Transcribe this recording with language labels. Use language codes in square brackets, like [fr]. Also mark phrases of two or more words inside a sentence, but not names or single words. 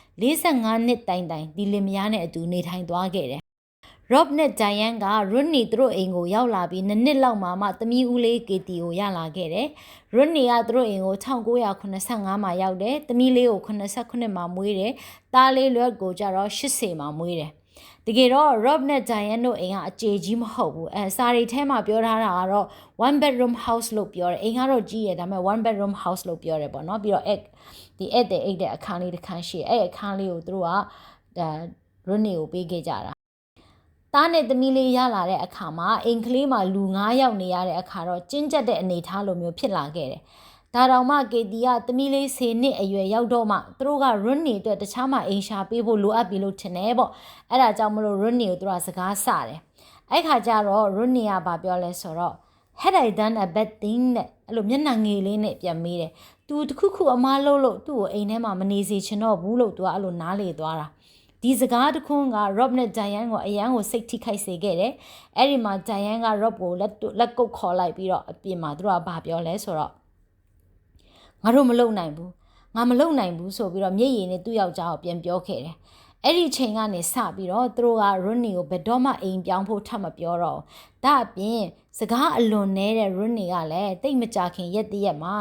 [my] 45 နှစ်တိုင်ဒီလင်မယားနဲ့အတူနေထိုင်သွားခဲ့တယ်Rob နဲ့ Diane က Rodney သူတို့အိမ်ကိုရောက်လာပြီးနှစ်လောက်မှသမီးဦးလေး Katie ကိုရလာခဲ့တယ်။ Rodney ကသူတို့အိမ်ကို 1985မှာရောက်တယ်။သမီးလေးကို89မှာမွေးတယ်။သားလေးလွတ်ကိုကျတော့80မှာမွေးတယ်။တကယ်တော့ Rob နဲ့ Diane တို့အိမ်ကအကျေကြီးမဟုတ်ဘူး။စာရီထဲမှာပြောထားတာကတော့ [en] one bedroom house [my] လို့ပြောတယ်။အိမ်ကတော့ကြီးတယ်ဒါပေမဲ့ [en] one bedroom house [my] လို့ပြောတယ်ပေါ့နော်။ပြီးတော့ဒီအိတ်တဲ့အခန်းလေးတစ်ခန်းရှိတယ်။အဲ့အခန်းလေးကိုသူတို့ကRodney ကိုပေးခဲ့ကြတာသားနဲ့သမီးလေးရလာတဲ့အခါမှာအိမ်ကလေးမှာလူ9ယောက်နေရတဲ့အခါတော့ကျဉ်ကျက်တဲ့အနေအထား လိုမျိုးဖြစ်လာခဲ့တယ်။ဒါတောင်မှကေတီကသမီးလေး10နှစ်အရွယ်ရောက်တော့မှသူတို့က Rodney အတွက်တခြားမှအိမ်ရှာပေးဖို့လိုအပ်ပြီလို့ထင်တယ်ပေါ့။အဲ့ဒါကြောင့်မလို့ Rodney ကိုသူကစကားဆတယ်။အဲ့ခါကျတော့ Rodney ကဘာပြောလဲဆိုတော့ [en] had I done a bad thing [my] နဲ့အဲ့လိုမျက်နှာငယ်လေးနဲ့ပြန်မေးတယ်။ तू တခုအမားလို့သူ့ကိုအိမ်ထဲမှာမနေစေချင်တော့ဘူးလို့ तू ကအဲ့လိုနားလေသွားတာ။ဒီစကားတခွန်းက Rob နဲ့ Diane ကိုအရန်ကိုစိတ်ထိခိုက် စေခဲ့တယ်။အဲ့ဒီမှာ Diane က Rob ကိုလက်ကုပ်ခေါ်လိုက်ပြီးတော့အပြင်မှာသူတို့ကဘာပြောလဲဆိုတော့ငါတို့မလုံနိုင်ဘူး။ငါမလုံနိုင်ဘူးဆိုပြီးတော့မျက်ရည်နဲ့သူ့ယောက်ျားကိုပြန်ပြောခဲ့တယ်။အဲ့ဒီချိန်ကနေစပြီးတော့သူတို့က Rodney ကိုဘယ်တော့မှအိမ်ပြောင်းဖို့ထပ်မပြောတော့။ဒါအပြင်စကားအလွန်နေတဲ့ Rodney ကလည်းတိတ်မကြခင်ရက်တရက်မှာ